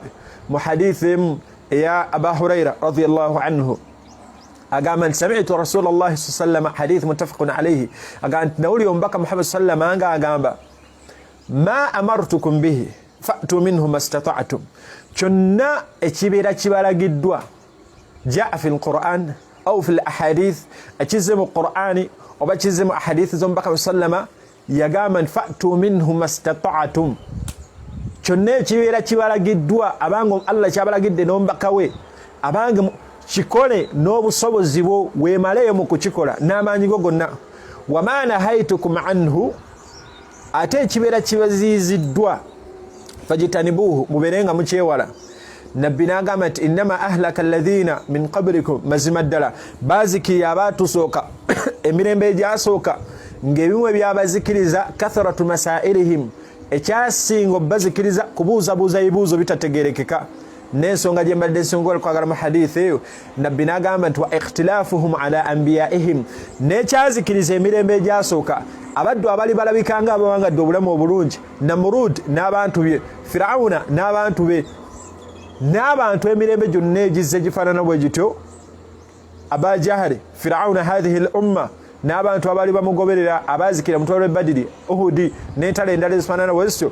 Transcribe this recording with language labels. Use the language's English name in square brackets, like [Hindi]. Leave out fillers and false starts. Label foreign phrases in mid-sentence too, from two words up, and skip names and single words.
[Arabic] Mu hadithim ya Aba Hurayra رضي الله عنه agamba سمعت رسول الله صلى الله عليه وسلم حديث متفق عليه agamba nawli omubaka Muhammad صلى الله عليه وسلم agamba ما أمرتكم به فأتوا منه ما استطعتم. [Ganda] Kyonna ekibeera kibalagiddwa [Arabic] جاء في القرآن أو في الأحاديث [Ganda] ekizze mu Qur'ani oba kizze mu ahadith z'omubaka sallallahu yagamba [Arabic] فأتوا منه ما استطعتم. [Ganda] Kyonna ekibeera kibalagiddwa abange Allah kyabalagidde n'omubaka we abange kikole n'obusobozi bwo weemaleyo mu kukikola n'amaanyi go gonna. [Arabic] وما نهيتكم عنه [Ganda] ate ekibeera kibaziiziddwa fajitanibuhu mubeerenga mukyewala. Nabbi n'agamba nti [Arabic] إنما أهلك الذين من قبلكم [Ganda] mazima ddala baazikirira abaatusooka emirembe egyasooka ng'ebimu byabazikiriza [Arabic] كثرة مسائلهم [Ganda] ekyasinga obbazikiriza kubuuzabuuza ebibuuzo bitategeerekeka. N'ensonga gye mbadde nsongola kwagala mu hadithi eyo nabbi n'agamba nti [Arabic] واختلافهم على أنبيائهم [Ganda] n'ekyazikiriza emirembe egyasooka abaddu abali balabikanga abawangadde obulamu obulungi Namurud n'abantu bye, Firawuna n'abantu be, n'abantu emirembe gyonna egizze gifaanana bwe gityo Aba Jahali Firawuna [Arabic] هذه الأمة [Ganda] n'abantu abaali bamugoberera abaazikira mutwalo e Badiri Uhudi n'entalo endala ezifaanana bwe zityo.